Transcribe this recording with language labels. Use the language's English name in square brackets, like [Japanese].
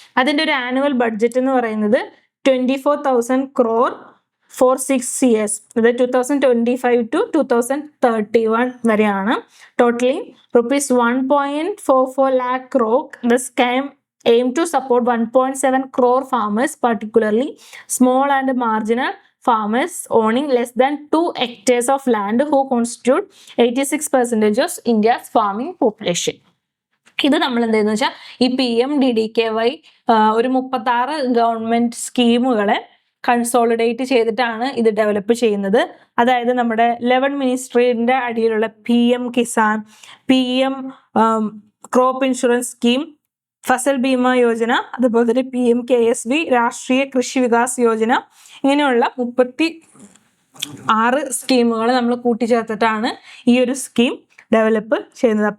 [Malayalam] അതിൻ്റെ ഒരു annual budget എന്ന് പറയുന്നത് [English] 24,000 crore for 6 years, [Malayalam] അതായത് 2025 to 2031 വരെയാണ്. [English] Totally ₹1.44 lakh crore. The scheme aim to support 1.7 crore farmers, particularly small and marginal farmers owning less than 2 hectares of land, who constitute 86% of India's farming population. [Malayalam] ഇത് നമ്മൾ എന്താണെന്ന് വെച്ചാൽ ഈ PMDDKY ഒരു 36 government സ്കീമുകളെ consolidate ചെയ്തിട്ടാണ് ഇത് develop ചെയ്യുന്നത്. അതായത് നമ്മുടെ 11 മിനിസ്ട്രീന്റെ അടിയിലുള്ള PM Kisan, PM crop insurance scheme, Fasal Bima Yojana, അതുപോലെ തന്നെ PMKSB രാഷ്ട്രീയ കൃഷി വികാസ് യോജന, ഇങ്ങനെയുള്ള 36 സ്കീമുകൾ നമ്മൾ കൂട്ടിച്ചേർത്തിട്ടാണ് ഈ ഒരു സ്കീം ഡെവലപ്പ് ചെയ്യുന്നത്.